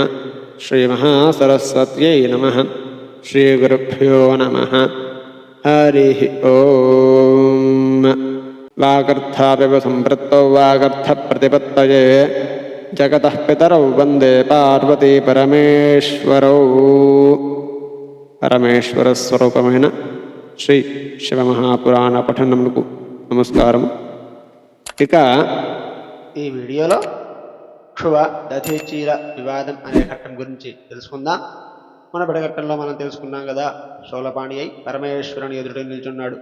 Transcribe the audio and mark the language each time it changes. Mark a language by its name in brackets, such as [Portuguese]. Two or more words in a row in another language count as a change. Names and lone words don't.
[Sanskrit] श्रीमहासरस्वत्यै नमः। श्रीगुरुभ्यो नमः। हरिः ॐ। वागर्थापिव सम्पृक्तौ वागर्थप्रतिपत्तये जगतः पितरौ वन्दे पार्वती परमेश्वरौ। [Telugu] పరమేశ్వరస్వరూపమైన శ్రీ శివమహాపురాణ పఠనమునకు నమస్కారం. ఇక ఈ వీడియోలో క్షువ దధీచీల వివాదం అనే ఘట్టం గురించి తెలుసుకుందాం. మన బడఘట్టంలో మనం తెలుసుకున్నాం కదా, శూలపాణి అయి పరమేశ్వరుని ఎదుట నిల్చున్నాడు.